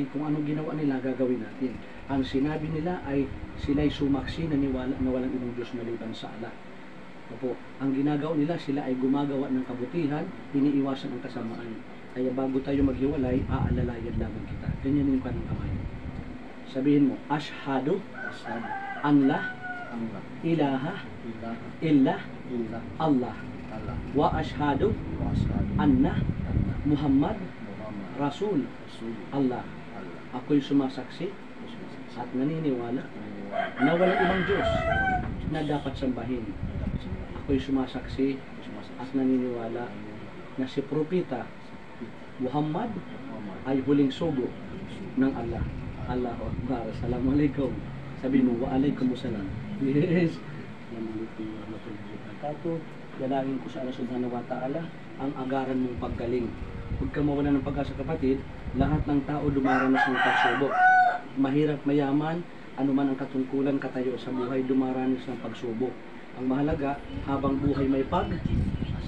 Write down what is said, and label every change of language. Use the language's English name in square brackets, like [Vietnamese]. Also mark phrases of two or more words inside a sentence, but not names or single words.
[Filipino] Kung anong ginawa nila, gagawin natin. Ang sinabi nila ay sila'y sumaksi na walang ibang Diyos maliban sa Allah. Opo, ang ginagawa nila, sila ay gumagawa ng kabutihan, iniiwasan ang kasamaan. Kaya bago tayo maghiwalay, aalalayan lamang kita. Ganyan yung kanang kamay. Sabihin mo, [Arabic] أشهد أن لا إله إلا الله وأشهد أن محمد رسول الله. [Filipino] Ako'y sumasaksi at naniniwala na walang ibang Diyos na dapat sambahin. Ako'y sumasaksi at naniniwala na si Propeta Muhammad ay huling sugo ng Allah. [Arabic] الله أكبر. السلام عليكم. [Filipino] Sabi mo, [Arabic] وعليكم السلام. Yes. السلام عليكم ورحمة الله وبركاته. [Filipino] Dalangin ko sa Allah [Arabic] سبحانه وتعالى [Filipino] ang agaran mong paggaling. Huwag ka mawala ng pag-asa, kapatid. Lahat ng tao dumaranas ng pagsubok. Mahirap, mayaman, anuman ang katungkulan, katayo sa buhay, dumaranas ng pagsubok. Ang mahalaga, habang buhay may pag-asa.